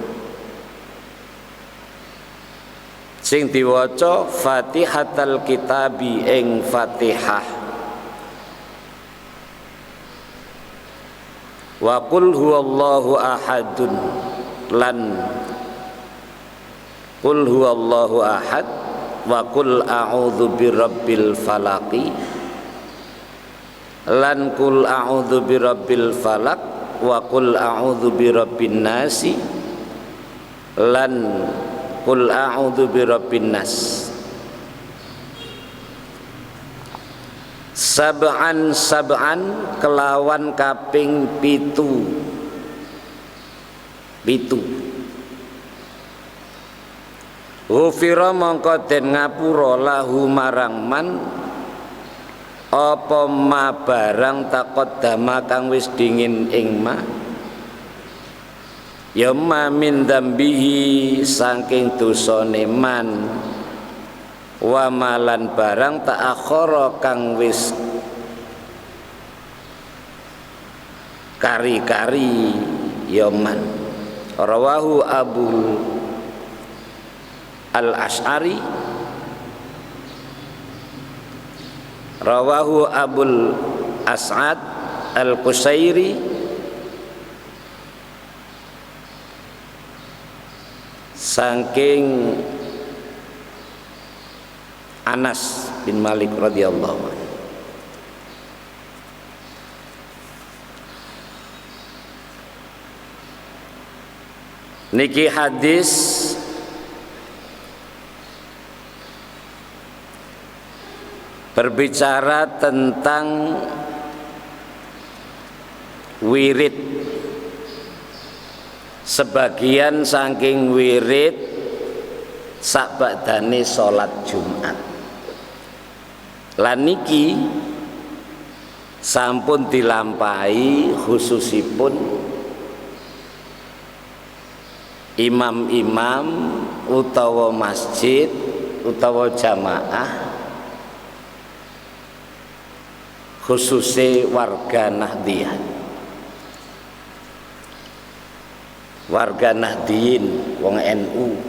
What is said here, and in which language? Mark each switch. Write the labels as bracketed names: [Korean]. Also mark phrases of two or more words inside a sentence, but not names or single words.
[Javanese] sing diwaca [Arabic] فاتحة الكتاب [Javanese] ing Fatihah [Arabic] وقل هو الله أحد [Javanese] lan [Arabic] قل هو الله أحد وقل أعوذ برب الفلق lan قل أعوذ برب الفلق وقل أعوذ برب الناس lan قل أعوذ برب الناس. [Javanese] Sab'an kelawan kaping pitu Ghufira mongko den ngapura lahu marang man apa ma barang taqaddama kang wis dingin ing ma ya ma [Arabic] من ذنبه [Javanese] saking dosane man wa malan barang ta'akhara kang wis kari-kari ya man. Rawahu Abu Al-Asy'ari rawahu Abul As'ad Al-Qusairi saking Anas bin Malik [Arabic] رضي الله عنه. [Indonesian] Niki hadis berbicara tentang wirid. [Javanese] Sebagian saking wirid sabadane salat Jumat. Lan niki sampun dilampahi khususipun imam-imam utawa masjid utawa jamaah khususnya warga Nahdiyah, warga Nahdiyin wong NU.